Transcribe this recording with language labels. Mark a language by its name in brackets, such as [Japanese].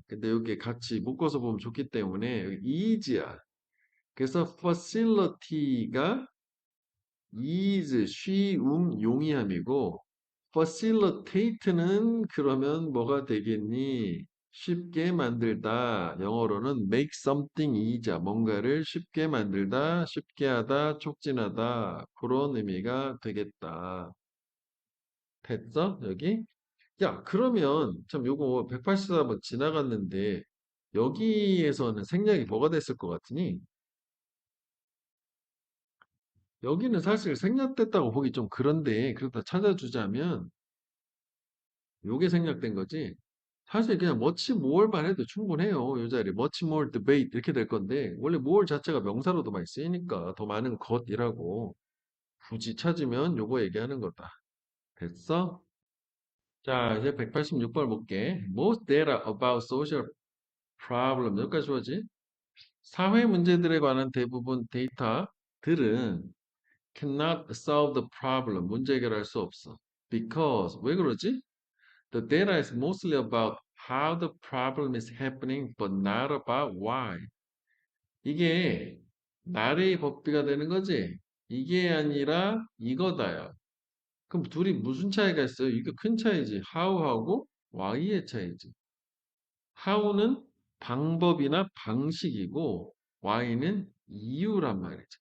[Korean] 근데 여기 같이 묶어서 보면 좋기 때문에 여기 is야. 그래서 facility가 is 쉬움 용이함이고 facilitate는 그러면 뭐가 되겠니? 쉽게 만들다. 영어로는 [English] make something easy. [Korean] 뭔가를 쉽게 만들다, 쉽게 하다, 촉진하다. 그런 의미가 되겠다. 됐어? 여기? 야, 그러면 참 요거 184번 지나갔는데 여기에서는 생략이 뭐가 됐을 것 같으니? 여기는 사실 생략됐다고 보기 좀 그런데 그렇다 찾아주자면 요게 생략된 거지. 사실 그냥 much more만 해도 충분해요. 요 자리 much more debate 이렇게 될 건데 원래 more 자체가 명사로도 많이 쓰이니까 더 많은 것이라고 굳이 찾으면 요거 얘기하는 거다. 됐어? 자, 이제 186번 볼게. [English] Most data about social problem [Korean] 여기까지 좋아지? 사회 문제들에 관한 대부분 데이터들은 [English] cannot solve the problem. [Korean] 문제 해결할 수 없어. Because 왜 그러지? [English] The data is mostly about how the problem is happening, but not about why. [Korean] 이게 나래의 법비가 되는 거지? 이게 아니라 이거다요. 그럼 둘이 무슨 차이가 있어요? 이게 큰 차이지. how하고 why의 차이지. how는 방법이나 방식이고 y는 이유란 말이지.